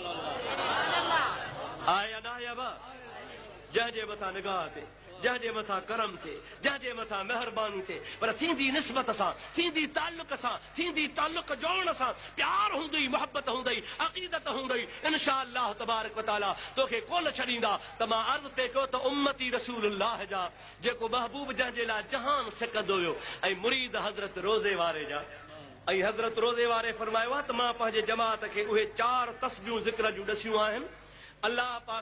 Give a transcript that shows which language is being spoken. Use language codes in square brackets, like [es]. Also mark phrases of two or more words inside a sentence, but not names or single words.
[sd] आहे न आहे जंहिंजे मथां निगाह थिए जंहिंजे मथां करम थिए जंहिंजे मथां महिरबानी थिए पर थींदी निस्बत सां थींदी ताल्लुक जोड़ण सां प्यार हूंदई मोहबत हूंदई अक़ीदत हूंदई [ar] إن شاء الله تبارك وتعالى [sd] तोखे कोन छॾींदा त मां अर्ज़ पे कयो त उम्मती रसूलुल्लाह जा जेको महबूब जंहिंजे लाइ जहान सिकंदो हुयो ऐं मुरीद हज़रत रोज़े वारे जा ऐं हज़रत रोज़े वारे फरमायो आहे त मां पंहिंजे जमात खे उहे 4 तस्बीहूं ज़िक्र जूं ॾसियूं आहिनि अल्लाह पाक